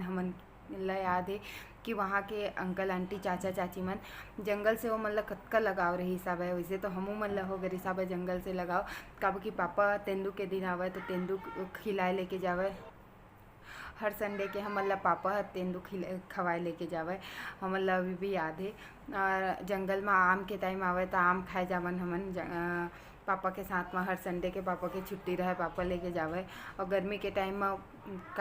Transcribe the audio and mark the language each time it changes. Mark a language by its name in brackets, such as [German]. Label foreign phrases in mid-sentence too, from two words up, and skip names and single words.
[Chhattisgarhi] हमन ला याद है कि वहाँ के अंकल आंटी चाचा चाची मन जंगल से वो मन ला कतका लगाव रही हिसाब है। वैसे तो हमू मन ला हो गए हिसाब है जंगल से लगाव, काबर कि पापा तेंदू के दिन आवे तो तेंदू खिलाए लेके जावे। हर संडे के हमन ला पापा तेंदू खवाए लेके जावे, हमन ला अभी भी याद है। और जंगल में आम के टाइम आवे तो आम खाए जावन हमन पापा के साथ में। हर संडे के पापा के छुट्टी रहे, पापा लेके जावे। और गर्मी के टाइम में का बोलते हैं, आंवला भी तोड़े जावन। तो भाई